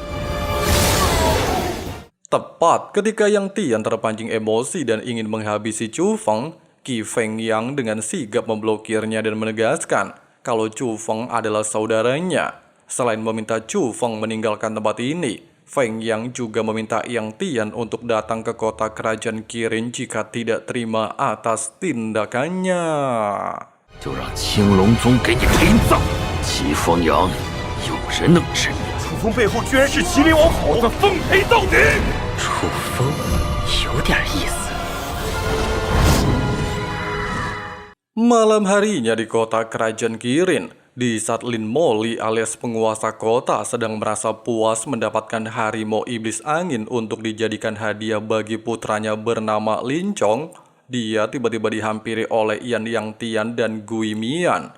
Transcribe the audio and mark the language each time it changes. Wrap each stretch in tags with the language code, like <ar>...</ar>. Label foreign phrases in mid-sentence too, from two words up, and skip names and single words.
<id>Tepat ketika Yang Tian terpancing emosi dan ingin menghabisi Chu Feng, Qi Feng Yang dengan sigap memblokirnya dan menegaskan kalau Chu Feng adalah saudaranya. Selain meminta Chu Feng meninggalkan tempat ini, Feng Yang juga meminta Yang Tian untuk datang ke kota kerajaan Kirin jika tidak terima atas tindakannya.</id> <zh>就让青龙宗给你陪葬。齐风阳，有人能治你？楚风背后居然是麒麟王好的，奉陪到底。楚风有点意思。</zh> <id>Malam harinya di kota kerajaan Kirin, di saat Lin Moly alias penguasa kota sedang merasa puas mendapatkan harimau iblis angin untuk dijadikan hadiah bagi putranya bernama Lin Chong, dia tiba-tiba dihampiri oleh Yang Tian dan Gui Mian.</id>